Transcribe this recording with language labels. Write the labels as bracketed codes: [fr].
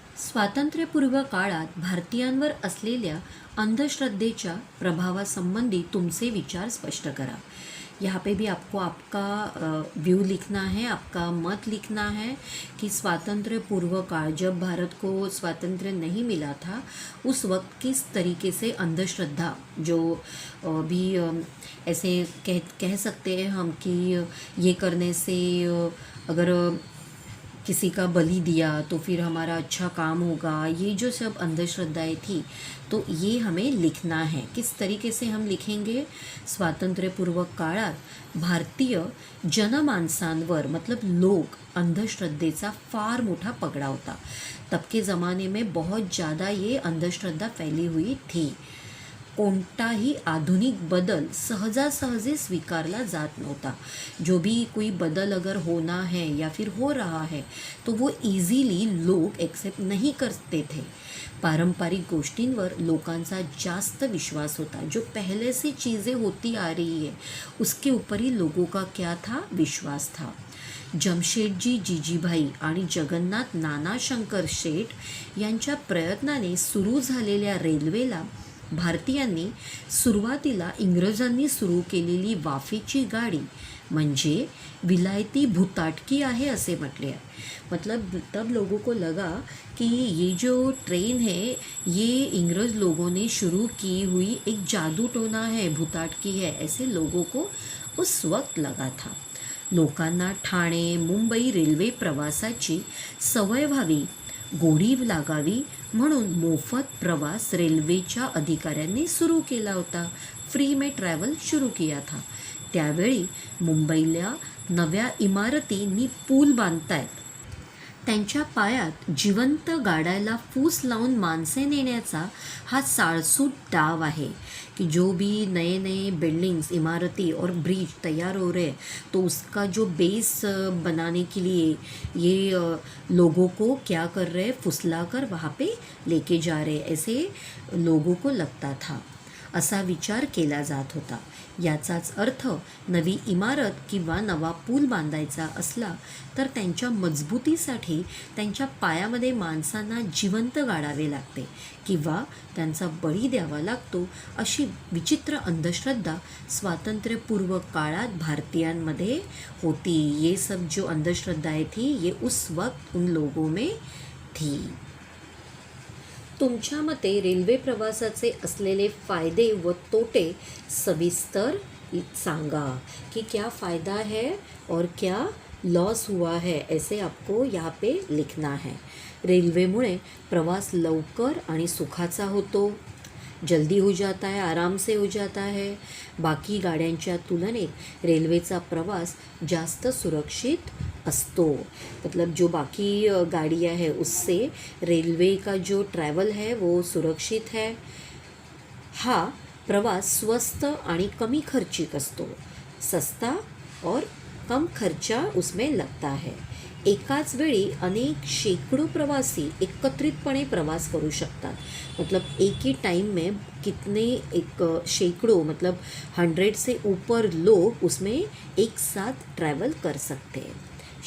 [mr] स्वातंत्र्यपूर्व काळात भारतीयांवर असलेल्या अंधश्रद्धेच्या प्रभावासंबंधी तुमचे विचार स्पष्ट करा. [hi] यहाँ पे भी आपको आपका व्यू लिखना है, आपका मत लिखना है कि स्वातंत्र्य पूर्व काल जब भारत को स्वातंत्र्य नहीं मिला था उस वक्त किस तरीके से अंधश्रद्धा जो भी ऐसे कह सकते हैं हम कि ये करने से अगर किसी का बलि दिया तो फिर हमारा अच्छा काम होगा, ये जो सब अंधश्रद्धाएं थी तो ये हमें लिखना है. किस तरीके से हम लिखेंगे, [mr] स्वातंत्र्यपूर्व काळात भारतीय जनमानसांवर [hi] मतलब लोग [mr] अंधश्रद्धेचा फार मोठा पगडा होता. [hi] तब के ज़माने में बहुत ज़्यादा ये अंधश्रद्धा फैली हुई थी. [mr] कोणताही आधुनिक बदल सहजासहजी स्वीकारला जात नव्हता। [hi] जो भी कोई बदल अगर होना है या फिर हो रहा है तो वो इजीली लोग एक्सेप्ट नहीं करते थे। [mr] पारंपरिक गोष्टींवर लोकांचा जास्त विश्वास होता। [hi] जो पहले से चीज़ें होती आ रही है उसके ऊपर ही लोगों का क्या था, विश्वास था। [mr] जमशेदजी जीजीभाई आणि जगन्नाथ नाना शंकर शेठ यांच्या प्रयत्नाने सुरू झालेल्या रेल्वेला भारतीयांनी सुरुवातीला इंग्रजांनी सुरू केलेली वाफेची गाडी म्हणजे विलायती भुताटकी आहे असे म्हटले आहे। [hi] मतलब तब लोगों को लगा कि ये जो ट्रेन है ये इंग्रज लोगों ने शुरू की हुई एक जादू टोना है, भुताटकी है, ऐसे लोगों को उस वक्त लगा था। [mr] लोकांना ठाणे मुंबई रेल्वे प्रवासाची सवय व्हावी, गोडी लागावी म्हणून मोफत प्रवास रेल्वेच्या अधिकाऱ्यांनी सुरू केला होता। [hi] फ्री में ट्रॅव्हल शुरू किया था। [mr] त्यावेळी मुंबईला नव्या इमारतींनी पूल बांधतायत। त्यांच्या पायात जिवंत गाडायला फूस लावून माणसे नेण्याचा हा साळसूद डाव आहे [hi] कि जो भी नए नए बिल्डिंग्स, इमारती और ब्रिज तैयार हो रहे हैं तो उसका जो बेस बनाने के लिए ये लोगों को क्या कर रहे हैं, फुसला कर वहाँ पे लेके जा रहे, ऐसे लोगों को लगता था। असा विचार केला जात होता। [mr] याचाच अर्थ नवी इमारत किंवा नवा पूल बांधायचा असला तर त्यांच्या मजबूतीसाठी त्यांच्या पायामध्ये माणसांना जिवंत गाडावे लागते किंवा त्यांचा बळी द्यावा लागतो, अशी विचित्र अंधश्रद्धा स्वातंत्र्यपूर्व काळात भारतीयांमध्ये होती। [hi] ये सब जो अंधश्रद्धाएं थी ये उस वक्त उन लोगों में थी। [mr] तुमच्या मते रेल्वे प्रवासाचे असलेले फायदे व तोटे सविस्तर सांगा [hi] कि क्या फ़ायदा है और क्या लॉस हुआ है, ऐसे आपको यहाँ पे लिखना है। [mr] रेल्वेमुळे प्रवास लवकर आणि सुखाचा होतो, [hi] जल्दी हो जाता है, आराम से हो जाता है। [mr] बाकी गाड्यांच्या तुलनेत रेल्वेचा प्रवास जास्त सुरक्षित असतो। [hi] मतलब जो बाकी गाड़ियाँ है उससे रेलवे का जो ट्रैवल है वो सुरक्षित है। [mr] हा प्रवास स्वस्त आणि कमी खर्चिक असतो, [hi] सस्ता और कम खर्चा उसमें लगता है। [mr] एकाच वेळी अनेक शेकडो प्रवासी एकत्रितपणे प्रवास करू शकतात। [hi] मतलब एक ही टाइम में कितने, एक शेकडो मतलब 100 से ऊपर लोग उसमें एक साथ ट्रैवल कर सकते हैं।